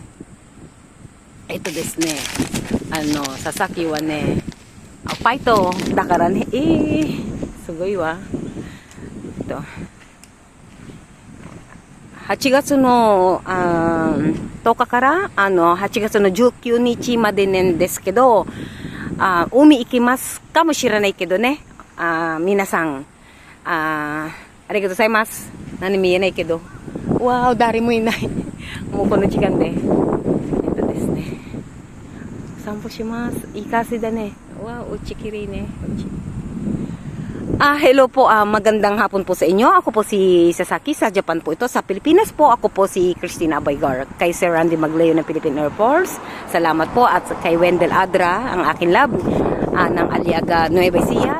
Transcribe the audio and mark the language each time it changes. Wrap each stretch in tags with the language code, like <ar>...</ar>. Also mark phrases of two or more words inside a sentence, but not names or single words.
<ja>ですね、佐々木はね、パイトだからね、すごいわ。8月の10日から8月の19日までなんですけど、海行きますかもしれないけどね、皆さん、ありがとうございます。何見えないけど、わー、誰もいない。もうこの時間で。ですね。散歩します。いい風だね。Wow, うちきりね.</ja> <tl>Hello po, magandang hapon po sa inyo. Ako po si Sasaki sa Japan po ito. Sa Pilipinas po, ako po si Christina Abaygar. Kay Sir Randy Magleo ng Philippine Air Force. Salamat po. At kay Wendell Adra, ang aking lab, ng Aliaga Nueva Ecija.</tl>